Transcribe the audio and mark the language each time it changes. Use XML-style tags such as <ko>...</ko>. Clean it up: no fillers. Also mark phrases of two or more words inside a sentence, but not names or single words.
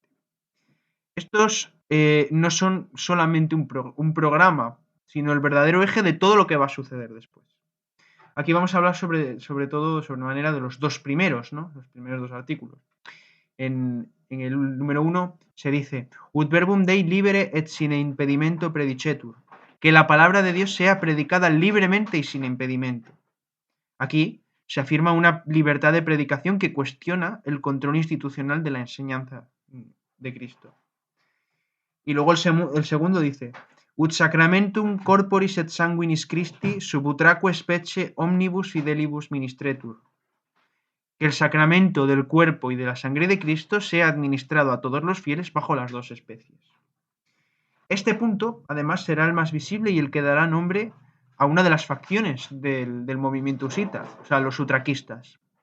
<es>Estos no son solamente un programa, sino el verdadero eje de todo lo que va a suceder después. Aquí vamos a hablar sobre todo, sobre manera, de los 2 primeros, ¿no?, los primeros 2 artículos. En el número 1 se dice:</es> <la>Ut verbum Dei libere et sine impedimento predicetur,</la> <es>que la palabra de Dios sea predicada libremente y sin impedimento. Aquí se afirma una libertad de predicación que cuestiona el control institucional de la enseñanza de Cristo. Y luego el segundo dice:</es> <la>Ut sacramentum corporis et sanguinis Christi sub utraque specie omnibus fidelibus ministretur,</la> <es>que el sacramento del cuerpo y de la sangre de Cristo sea administrado a todos los fieles bajo las 2 especies. Este punto, además, será el más visible y el que dará nombre a una de las facciones del movimiento husita, o sea, los utraquistas.</es>